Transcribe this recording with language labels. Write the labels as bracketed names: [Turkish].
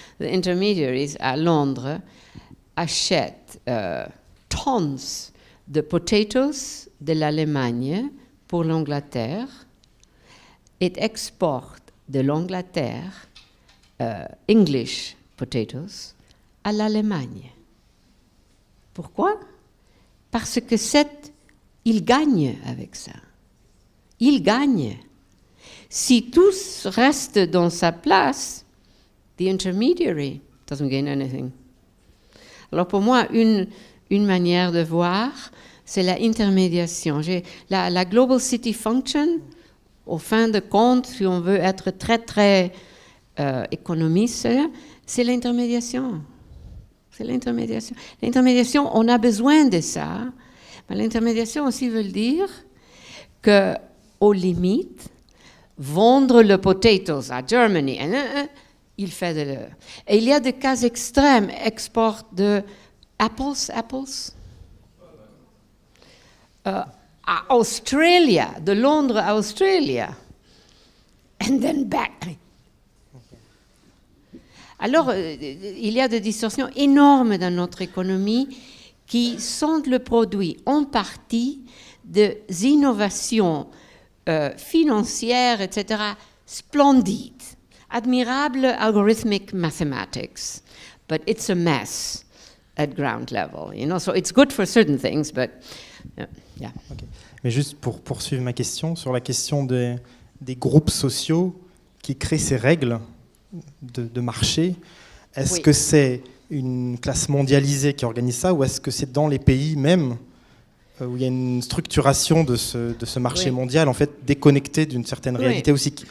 [French] Les intermediaries à Londres achètent tons de potatoes de l'Allemagne pour l'Angleterre et exportent de l'Angleterre [English] English potatoes [French] à l'Allemagne. Pourquoi? Parce que ils gagnent avec ça. Ils gagnent. Si tous restent dans sa place, [English] the intermediary doesn't gain anything. [French] Alors pour moi, une manière de voir, c'est la intermédiation. La Global City Function, au fin de compte, si on veut être très, très économiste, c'est l'intermédiation. C'est l'intermédiation. L'intermédiation, on a besoin de ça, mais l'intermédiation aussi veut dire qu'aux limites, vendre le potatoes à Germany, il fait de l'heure. Et il y a des cas extrêmes, export de apples, à Australia, de Londres à Australia, [English] and then back. [French] Alors, il y a des distorsions énormes dans notre économie qui sont le produit en partie des innovations financières, etc., splendides. [English] Admirable algorithmic mathematics, but it's a mess at ground level, you know. So it's good for certain things, but yeah. Okay. [French] Mais juste pour poursuivre ma question, sur la question des groupes sociaux qui créent ces règles de marché, est-ce que c'est une classe mondialisée qui organise ça, ou est-ce que c'est dans les pays même où il y a une structuration de ce marché mondial, en fait, déconnecté d'une certaine réalité aussi.